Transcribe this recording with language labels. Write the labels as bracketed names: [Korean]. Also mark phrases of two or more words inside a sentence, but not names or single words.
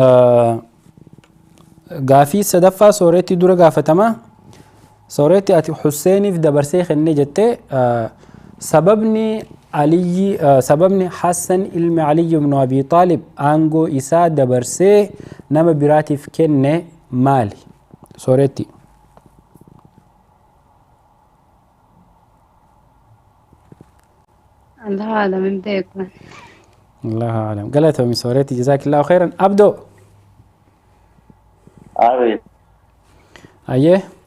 [Oromo] Gaafii sadaffaa sooretti dura gaafatamaa. Sooretti ati Husseiniif dabarsee kenne jettee sababni Hassan ilmi Ali ibn Abi Talib aangoo isaa dabarsee nama biraatiif kenne maali? Sooretti. [Arabic] الله أعلم من بيكون. الله أعلم. قالتهم من سورتي جزاك الله خيرا. أبدو. آمين. أيه.